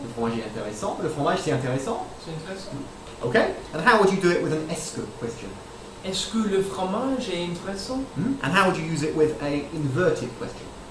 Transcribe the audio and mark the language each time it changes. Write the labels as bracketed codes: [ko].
[fr] Le fromage est intéressant. Le fromage c'est intéressant. C'est intéressant. [en] Okay. And how would you do it with an est-ce que question? [fr] Est-ce que le fromage est intéressant? [en] And how would you use it with a inverted question?